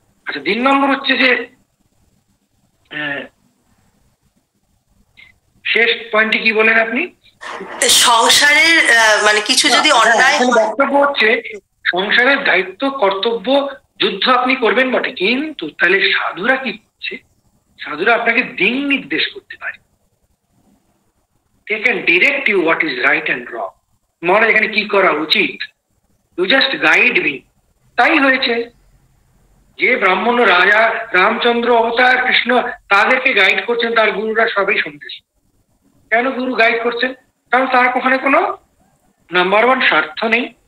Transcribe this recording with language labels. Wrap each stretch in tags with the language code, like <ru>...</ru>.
<bn>আচ্ছা, 3 নম্বর হচ্ছে যে শেষ পয়েন্টে কি বলেন আপনি? সংসারের মানে কিছু যদি অন্যায়, বক্তব্য হচ্ছে সংসারের দায়িত্ব, কর্তব্য, যুদ্ধ আপনি করবেন বটে, কিন্তু তাহলে সাধুরা কি করছে? সাধুরা আপনাকে দিক নির্দেশ করতে পারে।</bn> <en>They can direct you what is right and wrong.</en> <bn>মনে এখানে কি করা উচিত,</bn> <en>You just guide me.</en> <bn>তাই হয়েছে যে ব্রাহ্মণ রাজা রামচন্দ্র অবতার কৃষ্ণ তাদেরকে গাইড করছেন, তার গুরুরা সবই সন্দেশ। কেন গুরু গাইড করছেন? কারণ তার ওখানে কোনো নাম্বার 1 স্বার্থ নেই।</bn>